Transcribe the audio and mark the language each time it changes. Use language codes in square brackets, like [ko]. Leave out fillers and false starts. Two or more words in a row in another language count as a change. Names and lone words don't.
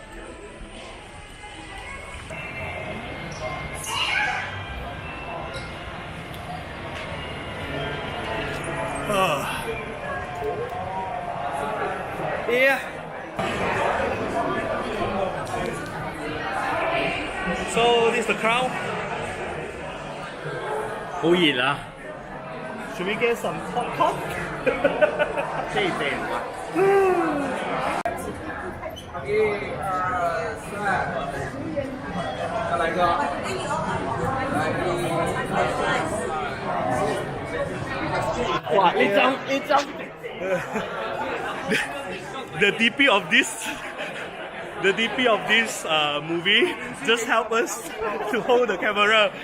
[en] Yeah. So this is the crowd. [yue] 好熱啊！ [en] Should we get some popcorn? [yue] 真係正啊！再來個。哇！一張。 [en] The DP of this movie just help us to hold the camera.